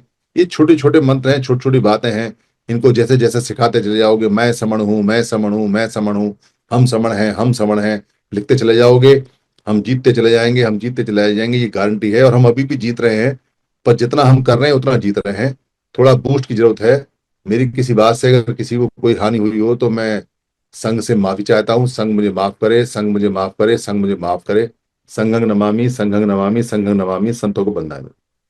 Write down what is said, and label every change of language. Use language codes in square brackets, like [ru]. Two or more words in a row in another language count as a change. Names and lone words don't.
[hi] ये छोटे छोटे मंत्र हैं, छोटी छोटी बातें हैं। इनको जैसे जैसे सिखाते चले जाओगे, मैं समण हूं, मैं समण हूं, मैं समण हूं, हम समण हैं, हम समण हैं, लिखते चले जाओगे, हम जीतते चले जाएंगे, हम जीतते चले जाएंगे, ये गारंटी है। और हम अभी भी जीत रहे हैं, पर जितना हम कर रहे हैं उतना जीत रहे हैं। थोड़ा बूस्ट की जरूरत है। मेरी किसी बात से अगर किसी को कोई हानि हुई हो तो मैं संघ से माफी चाहता हूँ। संघ मुझे माफ करे, संघ मुझे माफ करे, संघ मुझे माफ करे। [sa] संघं नमामि, संघं नमामि, संघं नमामि, [hi] संतों को बंधना है।